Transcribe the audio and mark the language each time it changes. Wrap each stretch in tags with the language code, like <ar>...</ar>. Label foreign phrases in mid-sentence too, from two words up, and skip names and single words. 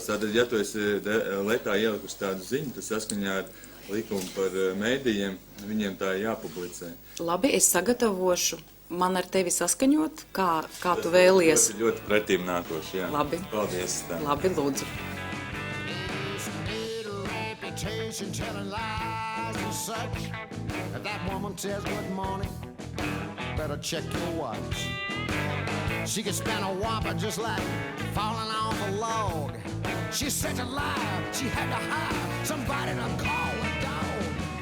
<lv>Tātad, ja tu esi Letā ielikusi tādu ziņu, tas saskaņā ar likumu par mēdījiem, viņiem tā ir jāpublicē. Labi, es sagatavošu. Man ar tevi saskaņot, kā tu vēlies. Tas ļoti pretīm nākoši, jā. Labi. Paldies. Tā. Labi, lūdzu.</lv> <en>If that woman says good morning, better check your watch. She could spin a whopper just like falling off a log. She's such a liar, she had to hire somebody to call a dog.</en>